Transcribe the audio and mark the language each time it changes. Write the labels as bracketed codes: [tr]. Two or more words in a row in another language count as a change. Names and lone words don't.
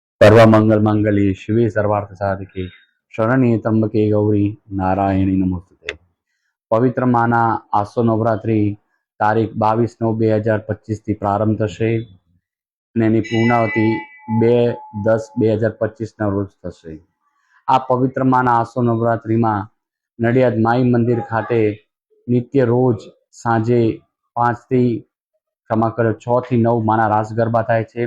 [sa] सर्वमंगल मांगल्ये शिवे सर्वार्थ साधके शरण्ये त्र्यंबके गौरी नारायणी नमोस्तुते। [gu] પવિત્ર માના આસો નવરાત્રિ તારીખ 22/9/2025 થી પ્રારંભ થશે અને એની પૂર્ણાવતિ 2/10/2025 રોજ થશે। આ પવિત્ર માના આસો નવરાત્રિમાં નડિયાદ માઈ મંદિર ખાતે નિત્ય રોજ સાંજે 5 થી 6 થી 9 માના રાસ ગરબા થાય છે।